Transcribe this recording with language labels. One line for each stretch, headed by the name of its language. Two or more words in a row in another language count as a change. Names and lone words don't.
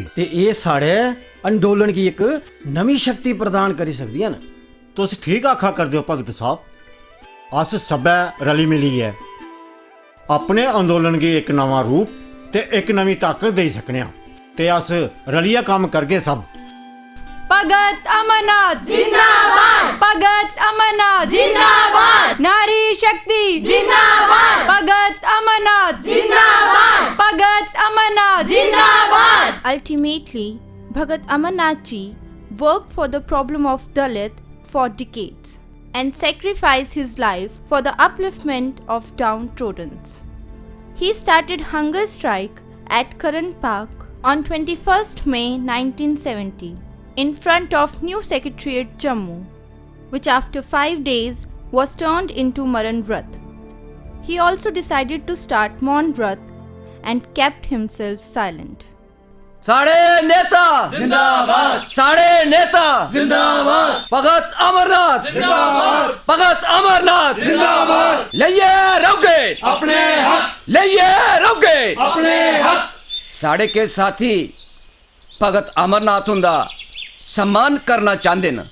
Dogri: ते एह् साढ़े अंदोलन गी इक नवी शक्ति प्रदान करी सकदियां न। तुस ठीक आखा करदे हो भगत साहब। अस सब्बै रली मिलियै अपने अंदोलन गी एक नवां रूप ते एक नवी ताकत देई सकने आं ते अस रलियै कम्म करगे सब। भगत अमरनाथ जिंदाबाद, भगत अमरनाथ जिंदाबाद, नारी शक्ति जिंदाबाद, भगत अमरनाथ जिंदाबाद, भगत अमरनाथ जिंदाबाद।
English: Ultimately, Bhagat Amarnath Ji worked for the problem of Dalit for decades and sacrificed his life for the upliftment of downtrodden. He started hunger strike at Karan Park on 21st May 1970 in front of New Secretariat Jammu, which after 5 days was turned into Maran Vrat. He also decided to start Maun Vrat and kept himself silent.
Dogri: साढ़े नेता जिंदाबाद, साढ़े नेता जिंदाबाद, भगत अमरनाथ जिंदाबाद, भगत अमरनाथ जिंदाबाद। लइये रहोगे अपने हक, लइये रहोगे अपने हक। साढ़े के साथी भगत अमरनाथ हुंदा सम्मान करना चाहते न।